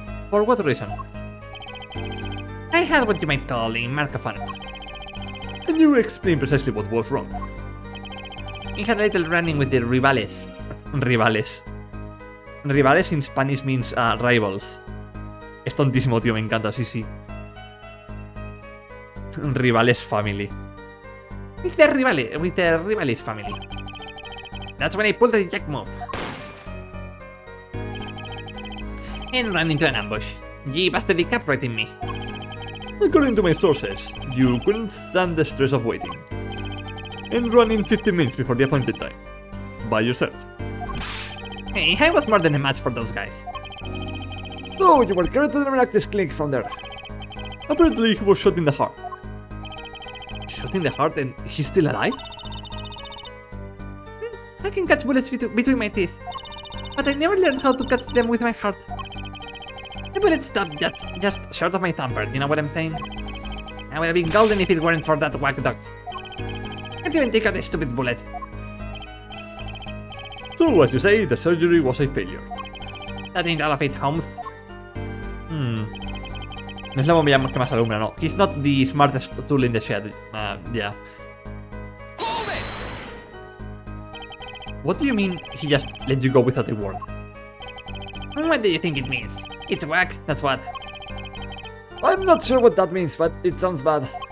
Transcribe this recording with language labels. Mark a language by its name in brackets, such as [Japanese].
[English] For what reason? I had what you might call a mark of honor. Can you explain precisely what was wrong? We had a little running with the rivales. Rivales. Rivales in Spanish means rivals. [Spanish] Es tontísimo, tío, me encanta, sí, sí. [English] Rivales family. With the rivales family. That's when I pulled the jack move. And ran into an ambush. G busted the cap right in me. According to my sources, you couldn't stand the stress of waiting. And running 15 minutes before the appointed time. By yourself. Hey, I was more than a match for those guys. No, you were carried to the Meractis clinic from there. Apparently he was shot in the heart. Shot in the heart and he's still alive? I can catch bullets between my teeth. But I never learned how to catch them with my heart. The bullet stopped just short of my thumbprint, you know what I'm saying? I would have been golden if it weren't for that whack dog. Can't even take out a stupid bullet. So, as you say, the surgery was a failure. That ain't all of it, Holmes. [Spanish] No es la bombilla que más alumbra, no. [English] He's not the smartest tool in the shed. Yeah. What do you mean he just let you go without a word? What do you think it means? It's whack, that's what. I'm not sure what that means, but it sounds bad.